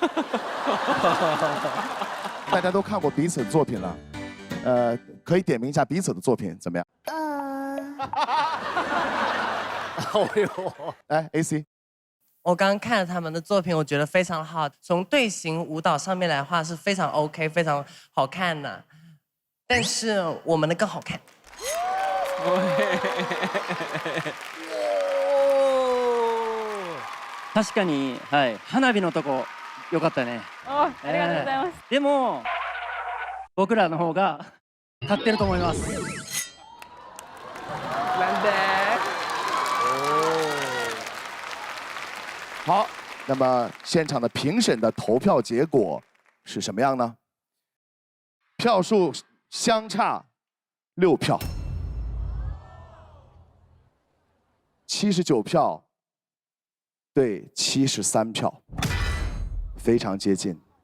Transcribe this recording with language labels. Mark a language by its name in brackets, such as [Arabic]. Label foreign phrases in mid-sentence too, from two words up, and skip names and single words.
[Chinese] 大家都看过彼此的作品了，可以点评一下彼此的作品怎么样？来 AC，我刚刚看了他们的作品，我觉得非常好。从队形舞蹈上面来的话是非常 OK， 非常好看的。但是我们的更好看。 [Japanese] 確かに、はい、花火のとこ良かったね。ありがとうございます。でも僕らの方が勝ってると思います。 [Chinese] 难得。好，那么现场的评审的投票结果是什么样呢？票数相差6票，79票对73票，非常接近。